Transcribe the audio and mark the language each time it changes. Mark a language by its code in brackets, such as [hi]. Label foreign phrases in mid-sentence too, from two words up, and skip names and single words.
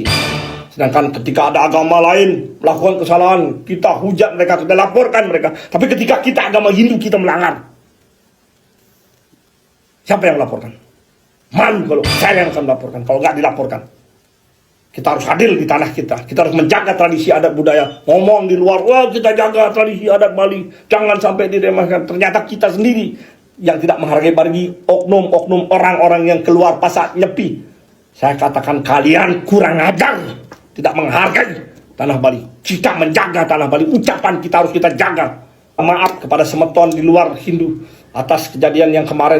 [id] Sedangkan ketika ada agama lain melakukan kesalahan, kita hujat mereka, kita laporkan mereka. Tapi ketika kita agama Hindu, kita melanggar. Siapa yang melaporkan? Malu kalau saya yang akan melaporkan, kalau nggak dilaporkan. Kita harus hadir di tanah kita. Kita harus menjaga tradisi adat budaya. Ngomong di luar, wah kita jaga tradisi adat Bali. Jangan sampai diremehkan. Ternyata kita sendiri yang tidak menghargai bagi oknum-oknum orang-orang yang keluar pas saat nyepi. Saya katakan kalian kurang ajar, tidak menghargai tanah Bali. Kita menjaga tanah Bali. Ucapan kita harus kita jaga. Maaf kepada semeton di luar Hindu atas kejadian yang kemarin.